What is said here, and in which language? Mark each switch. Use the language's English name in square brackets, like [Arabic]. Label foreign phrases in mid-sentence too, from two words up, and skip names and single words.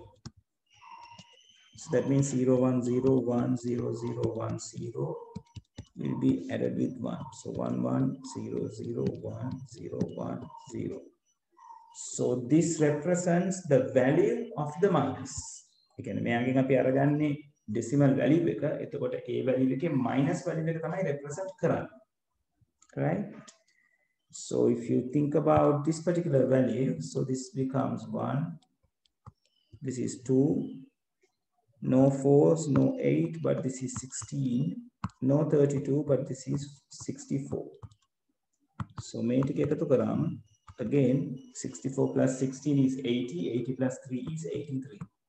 [English] So that means 0 1 0 1 0 0 1 0 will be added with 1. So 1 1 0 0 1 0 1 0. So this represents the value of the minus. Again, [Sinhala] මෙයාගෙන් අපි අරගන්නේ [English] decimal value [Sinhala] එක. එතකොට [English] a value [Sinhala] එකේ [English] minus value [Sinhala] එක තමයි represent කරන්නේ. [English] Right? So if you think about this particular value, so this becomes 1. This is 2. No 4s, no 8, but this is 16. No 32, but this is 64. So [Sinhala] මේ ටික එකතු කරාම [English] again, 64 plus 16 is 80, 80 plus 3 is 83.